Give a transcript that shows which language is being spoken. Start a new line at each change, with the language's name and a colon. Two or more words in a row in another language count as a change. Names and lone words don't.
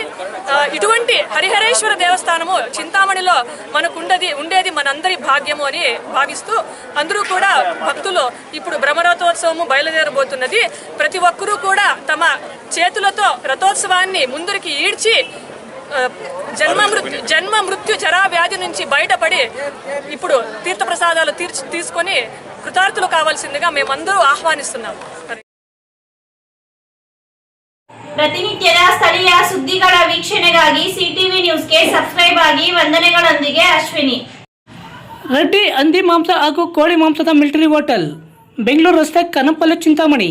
Telugu: ఇటువంటి హరిహరేశ్వర దేవస్థానము చింతామణిలో మనకు ఉండేది మనందరి భాగ్యము అని భావిస్తూ అందరూ కూడా భక్తులు ఇప్పుడు బ్రహ్మరథోత్సవము బయలుదేరబోతున్నది. ప్రతి ఒక్కరూ కూడా తమ చేతులతో రథోత్సవాన్ని ముందరికి ఈడ్చి జన్మ మృత్యు జరా వ్యాధి నుంచి బయటపడి ఇప్పుడు తీర్థప్రసాదాలు తీసుకొని కృతార్థులు కావాల్సిందిగా మేమందరూ ಆಹ್ವಾನಿస్తున్నాము.
Kannada: ಪ್ರತಿನಿತ್ಯದ ಸ್ಥಳೀಯ ಸುದ್ದಿಗಳ ವೀಕ್ಷಣೆಗಾಗಿ ಸಿಟಿವಿ ನ್ಯೂಸ್ಗೆ ಸಬ್ಸ್ಕ್ರೈಬ್ ಆಗಿ ವಂದನೆಗಳೊಂದಿಗೆ ಅಶ್ವಿನಿ. ರೆಡ್ಡಿ ಹಂದಿ ಮಾಂಸ ಹಾಗೂ ಕೋಳಿ ಮಾಂಸದ ಮಿಲಿಟರಿ ಹೋಟೆಲ್, ಬೆಂಗಳೂರು ರಸ್ತೆ, ಕನ್ನಂಪಲ್ಲೆ, ಚಿಂತಾಮಣಿ.